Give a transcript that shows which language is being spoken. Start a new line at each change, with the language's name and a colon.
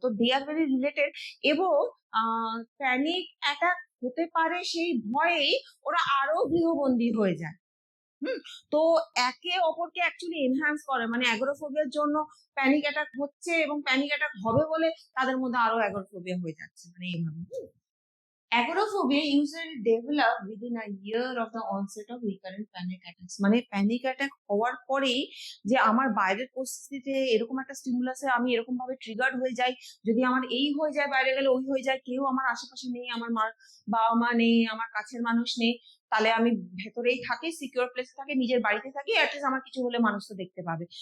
Bangla: তো
English: They are very related.
Bangla: এবং panic attack হতে পারে সেই ভয়েই ওরা আরো গৃহবন্দী হয়ে যায়। তো একে অপরকে অ্যাকচুয়ালি এনহ্যান্স করে। মানে অ্যাগোরাফোবিয়ার জন্য প্যানিক অ্যাটাক হচ্ছে এবং প্যানিক অ্যাটাক হবে বলে তাদের মধ্যে আরো অ্যাগোরাফোবিয়া হয়ে যাচ্ছে, মানে এইভাবে।
English: Agoraphobia usually develop within a year of the onset of recurrent panic attacks.
Bangla: মানে প্যানিক অ্যাটাক হওয়ার পরেই যে আমার বাইরের পরিস্থিতিতে এরকম একটা স্টিমুলাসে আমি এরকম ভাবে ট্রিগার্ড হয়ে যাই, যদি আমার এই হয়ে যায়, বাইরে গেলে ওই হয়ে যায়, কেউ আমার আশেপাশে নেই, আমার বাবা মা নেই, আমার কাছের মানুষ নেই, তাহলে আমি ভেতরেই থাকি, সিকিউর প্লেসে থাকি, নিজের বাড়িতে থাকি, অ্যাটলিস্ট আমার কিছু হলে মানুষ তো দেখতে পাবে।